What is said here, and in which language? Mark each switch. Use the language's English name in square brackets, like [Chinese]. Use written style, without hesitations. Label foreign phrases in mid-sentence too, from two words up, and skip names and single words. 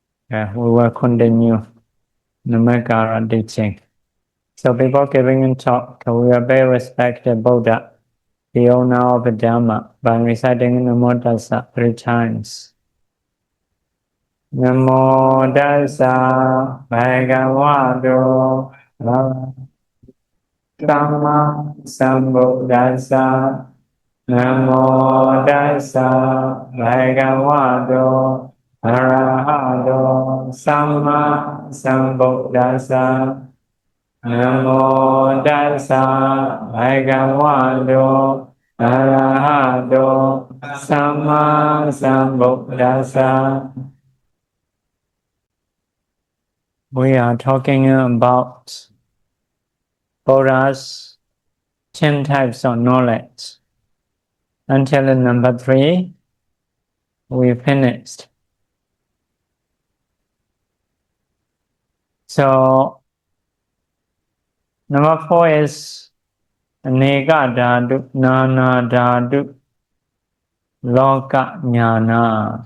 [English] Yeah, we will continue Namaskara teaching. So before giving a talk, we will pay respect to Buddha, the owner of the Dhamma, by reciting [Pali] Namo Tassa [English] 3 times. [Pali] Namo Tassa Bhagavato Sama Sambuddhassa. Namo Tassa Bhagavato Arahato Sama Sambuddhassa. Namo Tassa Bhagavato Arahato Sama Sambuddhassa. [English] We are talking about Buddha's 10 types of knowledge. Until number 3, we finished. So, number 4 is [Pali] Aneka Dhatu, Nana Dhatu, Loka Jnana.